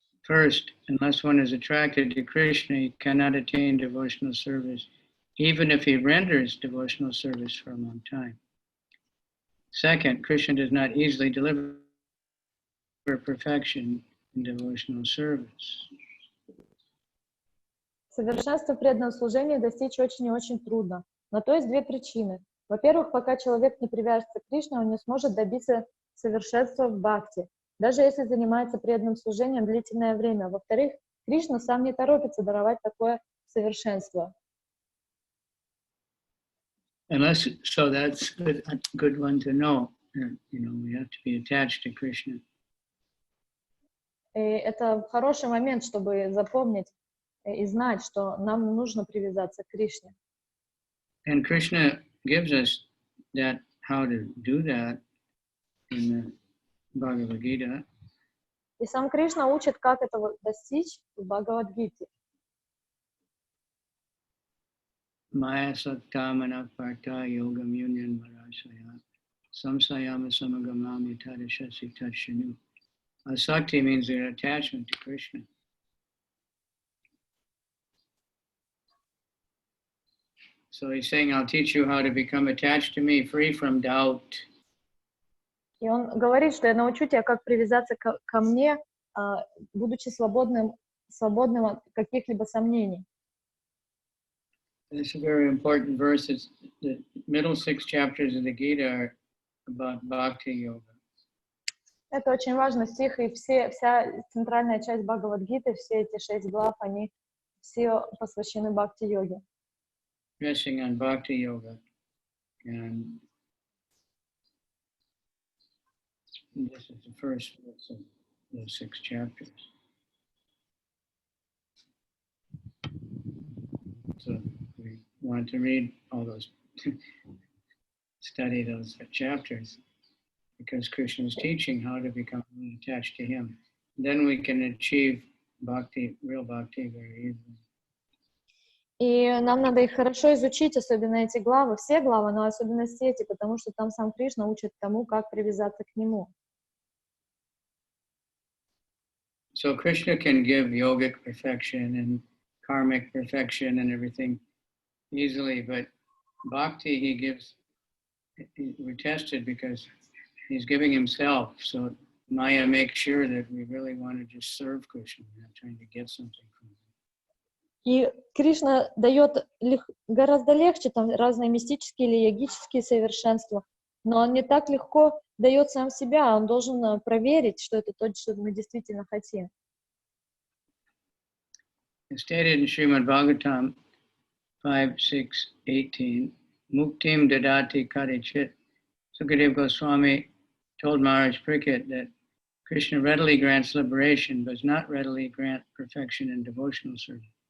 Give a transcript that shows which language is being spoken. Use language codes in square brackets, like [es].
[en] First, unless one is attracted to Krishna, he cannot attain devotional service, even if he renders devotional service for a long time. Second, Krishna does not easily deliver perfection in devotional service. [ru] Совершенство в преданном служении достичь очень и очень трудно. На то есть две причины. Во-первых, пока человек не привяжется к Кришне, он не сможет добиться совершенства в бхакти, даже если занимается преданным служением длительное время. Во-вторых, Кришна сам не торопится даровать такое совершенство. [en] So that's a good one to know. We have to be attached to Krishna. [ru] И это хороший момент, чтобы запомнить и знать, что нам нужно привязаться к Кришне. [en] And Krishna gives us that, how to do that in the Bhagavad Gita. [ru] И сам Кришна учит, как этого достичь в Бхагавад-гите. [sa] Maya Saktamana Parta Yogam Union Marasaya Samsayama Samagamami Tadashasi Tashinu. [en] Asakti means an attachment to Krishna. So he's saying, I'll teach you how to become attached to me, free from doubt. [ru] И он говорит, что я научу тебя, как привязаться ко мне, будучи свободным от каких-либо сомнений. [en] It's a very important verse. It's the middle 6 chapters of the Gita are about bhakti yoga. [ru] Это очень важный стих, и вся центральная часть Бхагавад-гиты, все эти 6 глав, они все посвящены бхакти-йоге. [en] Stressing on bhakti yoga. And this is the first verse of those 6 chapters. So we want to read all those, study those chapters, because Krishna is teaching how to become attached to him. Then we can achieve bhakti, real bhakti very easily. [ru] И нам надо их хорошо изучить, особенно эти главы, все главы, но особенно эти, потому что там сам Кришна учит тому, как привязаться к нему. [en] So Krishna can give yogic perfection and karmic perfection and everything easily, but bhakti he gives, we're tested because he's giving himself. So Maya makes sure that we really want to just serve Krishna, we're not trying to get something from him. [ru] И Кришна дает гораздо легче там разные мистические или йогические совершенства, но он не так легко дает сам себя, он должен проверить, что это то, что мы действительно хотим. [en] It's stated in Srimad Bhagavatam 5.6.18, [sa] Muktim Dadati Karichit. [en] Sukadeva Goswami told Maharaj Parikshit that Krishna readily grants liberation, but does not readily grant perfection in devotional service.